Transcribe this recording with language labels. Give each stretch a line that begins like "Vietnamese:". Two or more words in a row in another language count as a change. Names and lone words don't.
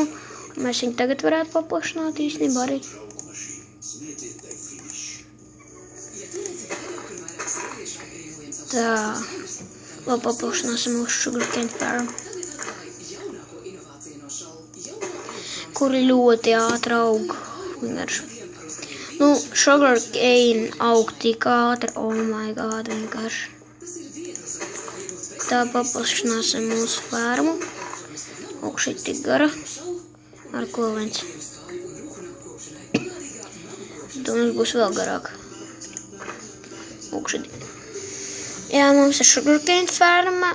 Latvian: Mēs viņu tagad varētu paplašināt īstenībā arī. Tā, vēl paplašināsim mūsu sugarcane fermu. Kuri ļoti ātri aug. Nu, sugarcane aug tik ātri,
English: oh my god,
Latvian: vienkārši. Tā paplašināsim mūsu fermu. Lūk, šī tik gara. Ar ko viens. Tad mums būs vēl garāk. Lūk, šī. Jā, mums ir sugarcane ferma.